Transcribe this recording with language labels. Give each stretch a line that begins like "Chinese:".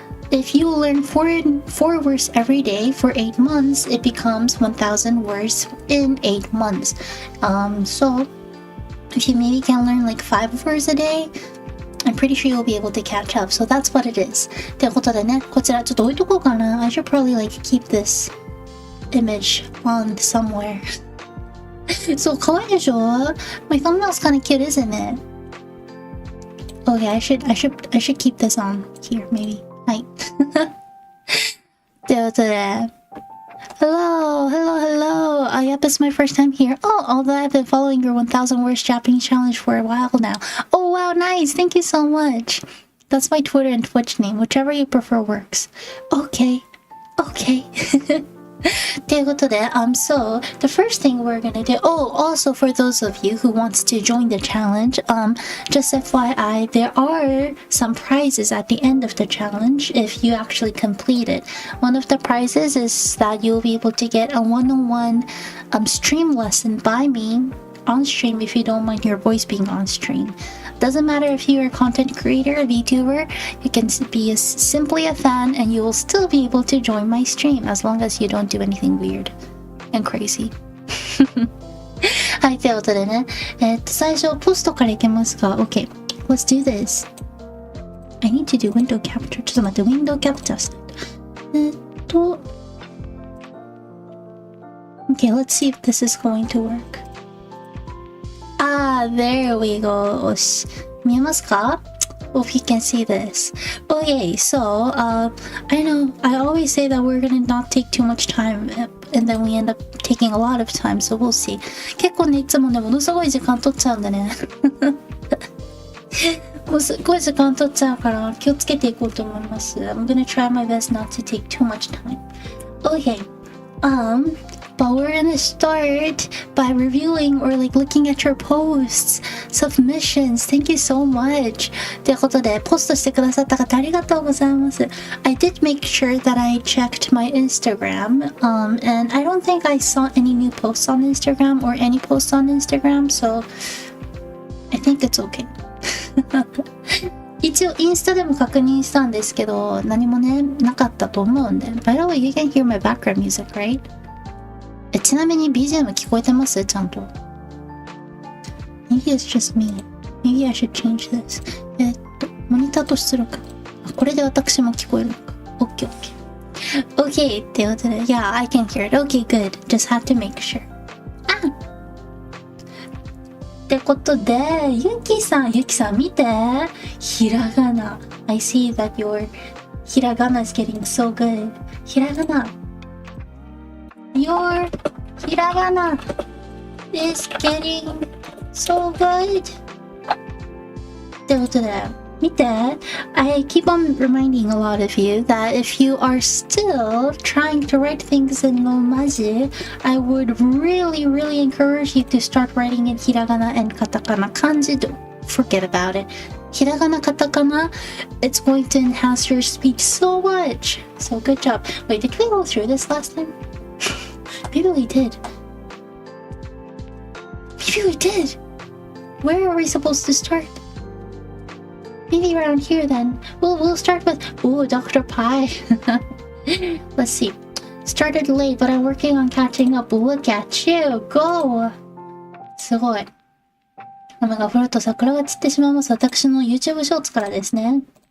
English: If you learn four words every day for 8 months, it becomes 1,000 words in 8 months. So if you maybe can learn like 5 words a day, I'm pretty sure you'll be able to catch up. So that's what it is.
Japanese: ということでね、こちらちょっと置いとこうかな。
English: I should probably like keep this image on somewhere.
Japanese: そう、かわいいでしょ
English: My thumbnail's kind of cute, isn't it? Okay, I should keep this on here, maybe.
Japanese: はい。ということで、
English: Hello! Yep, it's my first time here. Although I've been following your 1,000 words Japanese challenge for a while now. Oh, wow, nice! Thank you so much. That's my Twitter and Twitch name. Whichever you prefer works. Okay.
Japanese: ということで、
English: so the first thing we're gonna do. Also for those of you who wants to join the challenge, just FYI, there are some prizes at the end of the challenge if you actually complete it. One of the prizes is that you'll be able to get a one-on-one stream lesson by me on stream if you don't mind your voice being on stream. Doesn't matter if you're a content creator, a VTuber, you can be simply a fan and you will still be able to join my stream as long as you don't do anything weird and crazy.
Japanese: はい、ということでね、最初ポストからいきますが、
English: OK, let's do this. I need to do window capture.
Japanese: ちょっと待って、window capture した。
English: Okay, let's see if this is going to work.There we go.
Japanese: 見えますか
English: Hope you can see this. Okay, so, I know, I always say that we're gonna not take too much time, and then we end up taking a lot of time, so we'll see.
Japanese: 結構ね、いつもね、ものすごい時間取っちゃうんでね。もうすっごい時間取っちゃうから気をつけていこうと思います。
English: I'm gonna try my best not to take too much time. Okay, but we're gonna start by reviewing or like looking at your posts, submissions. Thank you so much.
Japanese: ということで、ポストしてくださった方ありがとうございます。
English: I did make sure that I checked my Instagram, and I don't think I saw any new posts on Instagram or any posts on Instagram, so I think it's okay.
Japanese: 一応インスタでも確認したんですけど、何もね、なかったと思うんで。
English: By the way, you can hear my background music, right?
Japanese: ちなみに BGM 聞こえてます？ちゃんと。
English: Maybe it's just me. Maybe I should change this.
Japanese: モニターと出力。これで私も聞こえるのか。
English: OK, OK. OK
Japanese: ってことで、
English: Yeah, I can hear it. OK, good. Just have to make sure.
Japanese: ってことで、ゆきさん見て。ひらがな。
English: I see that your ひらがな is getting so good.
Japanese: ひらがな。
English: Your ひらがな is getting so good.
Japanese: ってことで、見て。
English: I keep on reminding a lot of you that if you are still trying to write things in romaji, I would really encourage you to start writing in hiragana and katakana. Kanji, don't forget about it. Hiragana, katakana, it's going to enhance your speech so much. So good job. Wait, did we go through this last time? Maybe we did. Where are we supposed to start? Maybe around here then. We'll start with Dr. Pie. Let's see. Started late, but I'm working on catching up. Look at you. Go!
Japanese: すごい。雨が降ると桜が散ってしまいます。私の YouTube ショーツからですね。